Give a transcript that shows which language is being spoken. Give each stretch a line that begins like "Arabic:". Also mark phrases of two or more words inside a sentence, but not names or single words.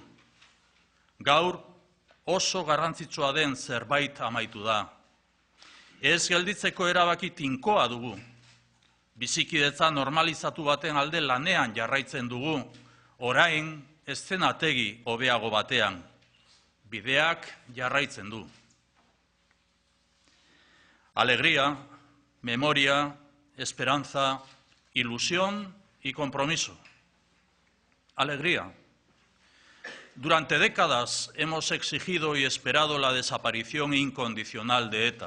Basque: Gaur, oso garrantzitsua den zerbait amaitu da. Ez gelditzeko erabaki tinkoa dugu. Bizikidetza normalizatu baten alde lanean jarraitzen dugu, orain eszenategi hobeago batean. Bideak jarraitzen du.
Spanish: Alegría, memoria, esperanza, ilusión y compromiso. Alegría. Durante décadas hemos exigido y esperado la desaparición incondicional de ETA.